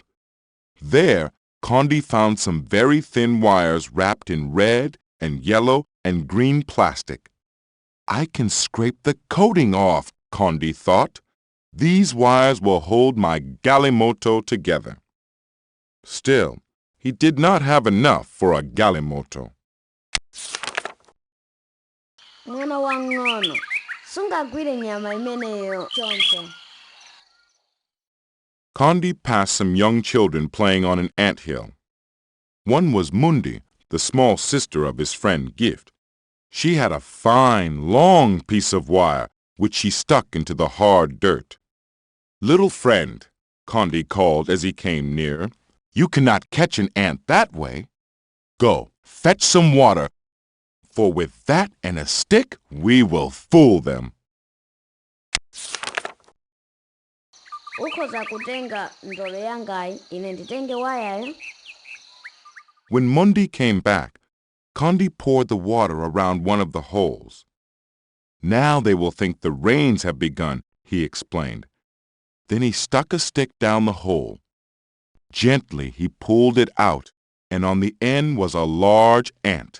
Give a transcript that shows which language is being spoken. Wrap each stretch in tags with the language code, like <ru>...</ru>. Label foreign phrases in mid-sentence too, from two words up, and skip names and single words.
<en>There, Condi found some very thin wires wrapped in red and yellow and green plastic. "I can scrape the coating off," Condi thought. "These wires will hold my galimoto together." Still, he did not have enough for a galimoto.</en> <ny>Mwana wang'ono, sungagwire nyama imeneyo choncho.</ny> <en>Condi passed some young children playing on an anthill. One was Mundi, the small sister of his friend Gift. She had a fine, long piece of wire, which she stuck into the hard dirt. "Little friend," Condi called as he came near, "you cannot catch an ant that way. Go, fetch some water, for with that and a stick we will fool them."</en> <ny>Ukhoza kutenga ndolo yangayi, ine nditenge wayayo.</ny> <en>When Mundi came back, Condi poured the water around one of the holes. "Now they will think the rains have begun," he explained. Then he stuck a stick down the hole. Gently he pulled it out, and on the end was a large ant.</en>